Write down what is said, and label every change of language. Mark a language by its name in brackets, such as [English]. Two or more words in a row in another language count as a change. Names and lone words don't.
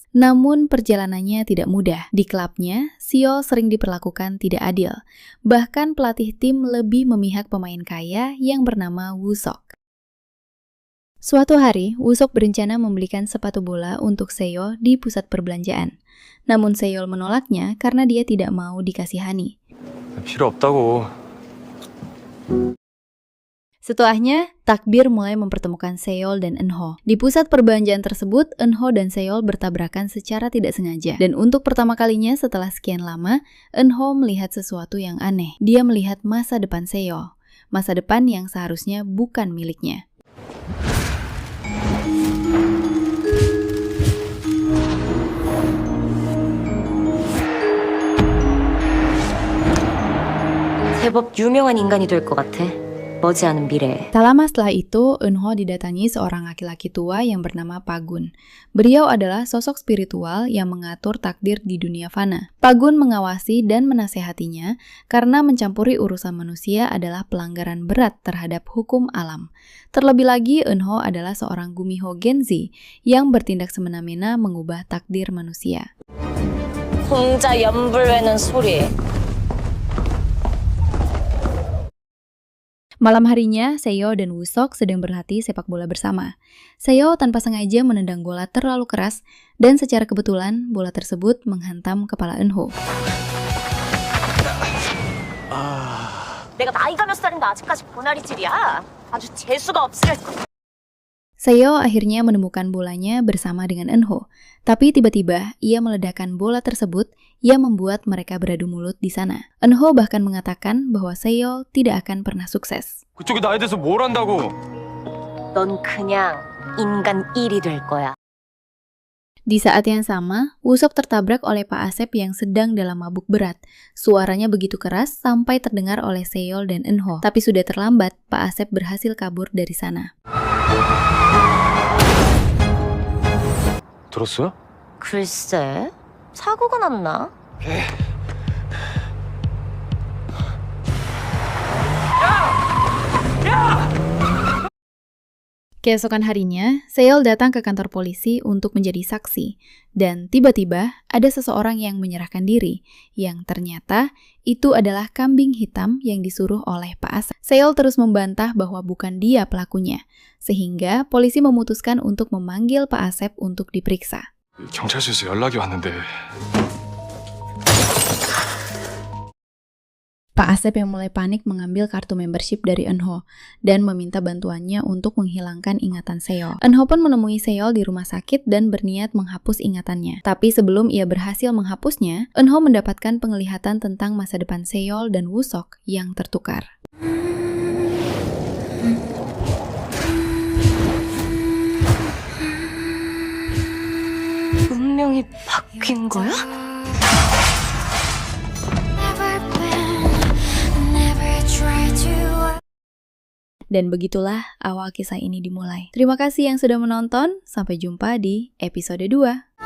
[Indonesian] Namun perjalanannya tidak mudah. Di klubnya, Seol sering diperlakukan tidak adil. Bahkan pelatih tim lebih memihak pemain kaya yang bernama Woo Sok. Suatu hari, Woo Sok berencana membelikan sepatu bola untuk Seol di pusat perbelanjaan. Namun Seol menolaknya karena dia tidak mau dikasihani. [Korean] 필요 없다고. [Indonesian] Setelahnya, takdir mulai mempertemukan Seol dan Eunho. Di pusat perbelanjaan tersebut, Eunho dan Seol bertabrakan secara tidak sengaja. Dan untuk pertama kalinya setelah sekian lama, Eunho melihat sesuatu yang aneh. Dia melihat masa depan Seol. Masa depan yang seharusnya bukan miliknya. [Korean] 제법 유명한 인간이 될 것 같아. 머지않은 미래에. [Indonesian] Tak lama setelah itu, Eunho didatangi seorang laki-laki tua yang bernama Pagun. Beliau adalah sosok spiritual yang mengatur takdir di dunia fana. Pagun mengawasi dan menasehatinya karena mencampuri urusan manusia adalah pelanggaran berat terhadap hukum alam. Terlebih lagi, Eunho adalah seorang gumiho Genzi yang bertindak semena-mena mengubah takdir manusia. [Korean] 공자 연불외는 소리. [Indonesian] Malam harinya, Seol dan Woo Sok sedang berlatih sepak bola bersama. Seol tanpa sengaja menendang bola terlalu keras, dan secara kebetulan bola tersebut menghantam kepala Eunho. [Korean] 내가 나이가 몇 살인데 아직까지 보나리질이야. 아주 재수가 없으려. [Indonesian] Seol akhirnya menemukan bolanya bersama dengan Eunho, tapi tiba-tiba ia meledakkan bola tersebut yang membuat mereka beradu mulut di sana. Eunho bahkan mengatakan bahwa Seol tidak akan pernah sukses. [Korean] 그쪽이 나에 대해서 뭘 안다고? 넌 그냥 인간 1이 될 거야. [Indonesian] Di saat yang sama, Woo Sok tertabrak oleh Pak Asep yang sedang dalam mabuk berat. Suaranya begitu keras sampai terdengar oleh Seol dan Eunho. Tapi sudah terlambat, Pak Asep berhasil kabur dari sana. [Korean] 들었어요? 글쎄, 사고가 났나? [Indonesian] Keesokan harinya, Seol datang ke kantor polisi untuk menjadi saksi. Dan tiba-tiba ada seseorang yang menyerahkan diri, yang ternyata itu adalah kambing hitam yang disuruh oleh Pak Asep. Seol terus membantah bahwa bukan dia pelakunya, sehingga polisi memutuskan untuk memanggil Pak Asep untuk diperiksa. [Korean] 경찰서에서 연락이 왔는데. [Indonesian] Pak Asep yang mulai panik mengambil kartu membership dari Eunho dan meminta bantuannya untuk menghilangkan ingatan Seol. Eunho pun menemui Seol di rumah sakit dan berniat menghapus ingatannya. Tapi sebelum ia berhasil menghapusnya, Eunho mendapatkan penglihatan tentang masa depan Seol dan Woo Sok yang tertukar. [Korean] 인생이 바뀐 거야? [Indonesian] Dan begitulah awal kisah ini dimulai. Terima kasih yang sudah menonton, sampai jumpa di episode 2.